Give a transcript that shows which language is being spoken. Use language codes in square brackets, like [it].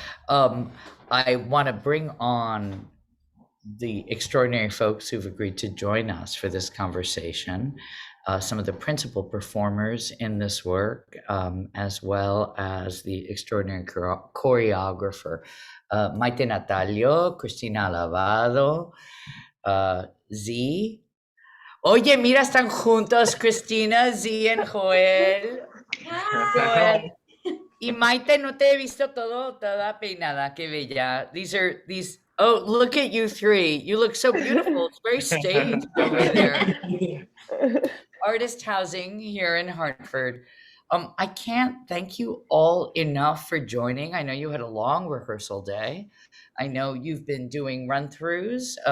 [en] I want to bring on the extraordinary folks who've agreed to join us for this conversation. Some of the principal performers in this work, as well as the extraordinary choreographer, Mayte Natalio, Krystina Alabado, Z. [es] Oye, mira, están juntos Krystina, Z, [en] and [es] Joel. Joel. Y Mayte, no te he visto toda peinada, qué bella. [en] These, oh, look at you three. You look so beautiful. It's very staged over there. Artist housing here in Hartford. I can't thank you all enough for joining. I know you had a long rehearsal day. I know you've been doing run-throughs.